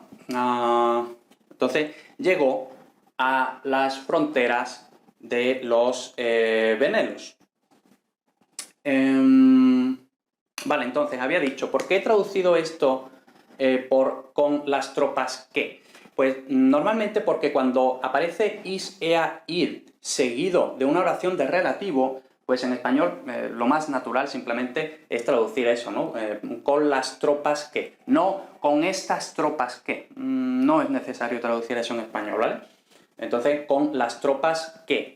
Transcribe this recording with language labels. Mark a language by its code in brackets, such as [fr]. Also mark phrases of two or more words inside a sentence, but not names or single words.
[es] Entonces, llegó a las fronteras de los venelos. Vale, entonces, había dicho, ¿por qué he traducido esto con las tropas que? Pues normalmente porque cuando aparece [la] is, ea, id [es] seguido de una oración de relativo, pues en español lo más natural simplemente es traducir eso, ¿no? Con las tropas que, no con estas tropas que. No es necesario traducir eso en español, ¿vale? Entonces, con las tropas que.